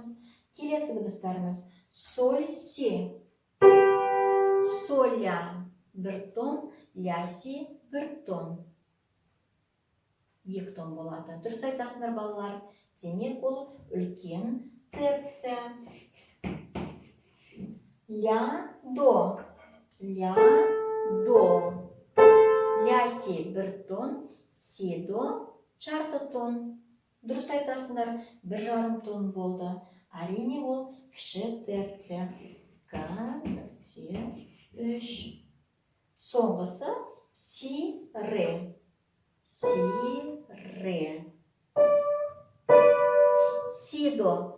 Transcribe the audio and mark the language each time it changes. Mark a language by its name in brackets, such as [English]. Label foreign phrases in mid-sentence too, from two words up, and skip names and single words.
[Kazakh] Келесі дыбыстарымыз соль, си. Соль, ля 1 тон, ля, си 1 тон. 2 тон болады. Дұрыс айтасыңдар балалар. Демек ол үлкен терция. Ля, до. Ля, до. Ля, си 1 тон, си, до жарты тон. Дұрыс айтасыңдар, 1,5 тон болды. Әрине ол кіші терция. К.3. Соңғысы си, ре. Си, ре. Си, до.